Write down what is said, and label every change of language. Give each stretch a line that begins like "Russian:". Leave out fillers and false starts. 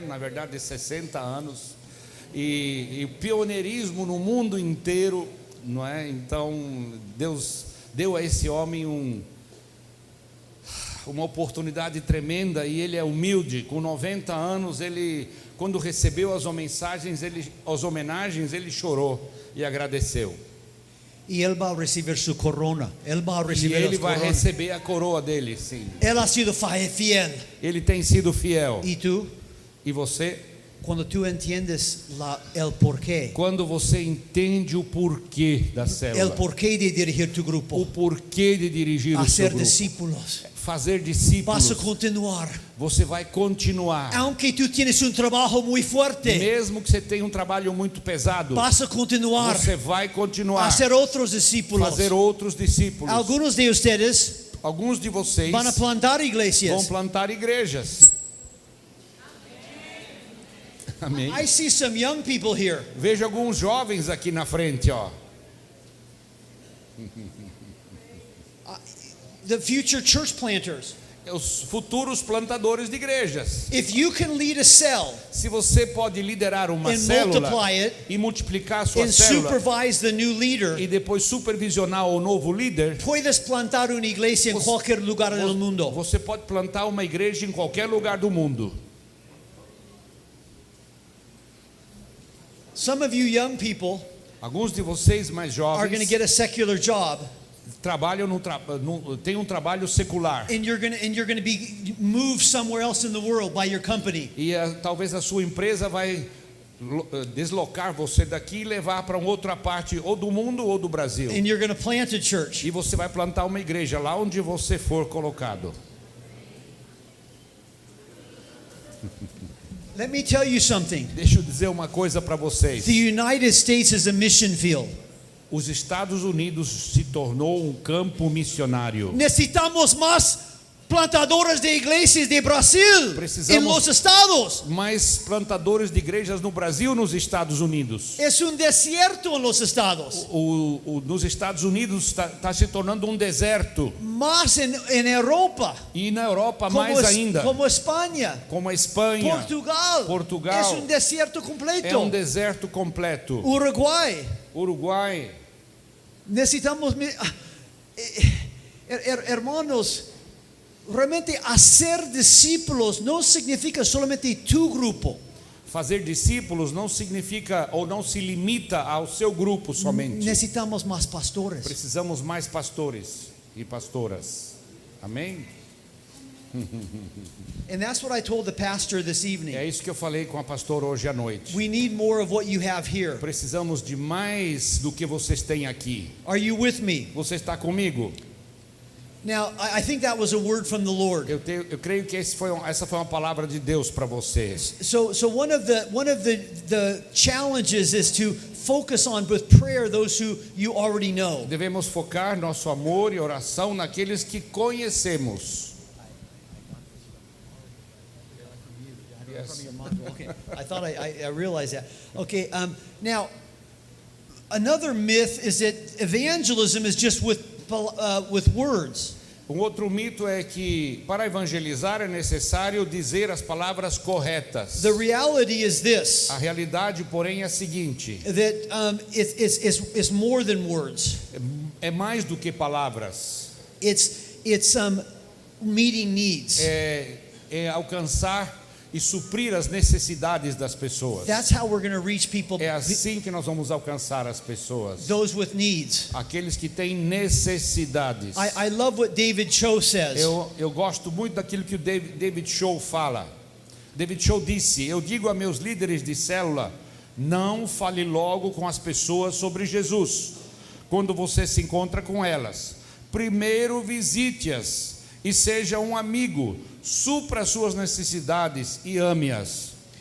Portuguese: Na verdade, 60 anos. E pioneirismo no mundo inteiro, não é? Então, Deus deu a esse homem uma oportunidade tremenda, e ele é humilde. Com 90 anos, ele, quando recebeu as homenagens, ele chorou e agradeceu.
Spanish: Y él va a recibir su corona. Él va a
Portuguese: E
Spanish: recibir
Portuguese: ele
Spanish: las
Portuguese: vai
Spanish: coronas.
Portuguese: receber a coroa dele, sim.
Spanish: Él ha sido fiel.
Portuguese: Ele tem sido fiel.
Spanish: ¿Y tú?
Portuguese: E você,
Spanish: Cuando tú entiendes el porqué,
Portuguese: quando você entende o porquê da
Spanish: el
Portuguese: célula,
Spanish: porqué de dirigir tu
Portuguese: o
Spanish: grupo,
Portuguese: porquê de dirigir o seu
Spanish: hacer
Portuguese: grupo,
Spanish: discípulos,
Portuguese: fazer
Spanish: vas a
Portuguese: discípulos,
Spanish: continuar.
Portuguese: você vai continuar.
Spanish: Aunque tú tienes un trabajo muy fuerte,
Portuguese: Mesmo que você tenha um trabalho muito pesado,
Spanish: vas a continuar
Portuguese: você vai
Spanish: a
Portuguese: continuar,
Spanish: hacer otros discípulos.
Portuguese: fazer outros discípulos.
Spanish: Algunos de ustedes
Portuguese: Alguns de vocês
Spanish: van a plantar
Portuguese: vão
Spanish: iglesias.
Portuguese: plantar igrejas. Amém.
English: I see some young people here.
Portuguese: Vejo alguns jovens aqui na frente, ó.
English: The future church planters.
Portuguese: Os futuros plantadores de igrejas.
English: If you can lead a cell
Portuguese: Se você pode liderar uma
English: and
Portuguese: célula
English: multiply it
Portuguese: e multiplicar a sua
English: and
Portuguese: célula
English: supervise the new leader,
Portuguese: e depois supervisionar o novo líder,
Spanish: puedes plantar una iglesia en cualquier lugar del mundo.
Portuguese: você pode plantar uma igreja em qualquer lugar do mundo.
English: Some of you young people
Portuguese: Alguns de vocês mais
English: are going to
Portuguese: jovens
English: get a secular job,
Portuguese: trabalham têm um trabalho secular.
English: and you're going to be moved somewhere else in the world by your company.
Portuguese: E talvez a sua empresa vai deslocar você daqui e levar para uma outra parte, ou do mundo ou do Brasil.
English: And you're going to plant a church.
Portuguese: E você vai plantar uma igreja lá onde você for colocado.
English: Let me tell you something.
Portuguese: Deixa eu dizer uma coisa para vocês.
English: The United States is a mission field.
Portuguese: Os Estados Unidos se tornou um campo missionário.
Spanish: Necesitamos más plantadores de iglesias de Brasil
Portuguese: Precisamos-
Spanish: en los estados.
Portuguese: Mais plantadores de igrejas no Brasil e nos Estados Unidos.
Spanish: Es un desierto en los estados.
Portuguese: Nos Estados Unidos está se tornando um deserto.
Spanish: Más en Europa.
Portuguese: E na Europa mais ainda.
Spanish: Como España.
Portuguese: Como a Espanha.
Spanish: Portugal. Es un desierto
Portuguese: É
Spanish: completo.
Portuguese: um deserto completo.
Spanish: Uruguay.
Portuguese: Uruguai.
Spanish: Necesitamos, hermanos, realmente hacer discípulos no significa solamente tu grupo.
Portuguese: Fazer discípulos não significa ou não se limita ao seu grupo somente.
Spanish: Necesitamos más pastores.
Portuguese: Precisamos mais pastores e pastoras. Amém?
English: And that's what I told the pastor this evening.
Portuguese: É isso que eu falei com a pastora hoje à noite.
English: We need more of what you have here.
Portuguese: Precisamos de mais do que vocês têm aqui.
English: Are you with me?
Portuguese: Você está comigo?
English: Now, I think that was a word from the Lord.
Portuguese: Eu creio que essa foi uma palavra de Deus para você.
English: So one of the challenges is to focus on with prayer those who you already know.
Portuguese: Devemos focar nosso amor e oração naqueles que conhecemos.
English: Yes. Okay, I thought I realized that. Okay, now another myth is that evangelism is just with words.
Portuguese: Um outro mito é que para evangelizar é necessário dizer as palavras corretas.
English: The reality is this:
Portuguese: A realidade, porém, é a seguinte:
English: that it's more than words.
Portuguese: é mais do que palavras.
English: It's meeting needs.
Portuguese: É alcançar e suprir as necessidades das pessoas.
English: That's how we're going to reach people.
Portuguese: É assim que nós vamos alcançar as pessoas.
English: Those with needs.
Portuguese: Aqueles que têm necessidades.
English: I love what David Cho says.
Portuguese: Eu gosto muito daquilo que o David Cho fala. David Cho disse: eu digo a meus líderes de célula, não fale logo com as pessoas sobre Jesus. Quando você se encontra com elas, primeiro visite-as e seja um amigo, supra suas necessidades e ame-as.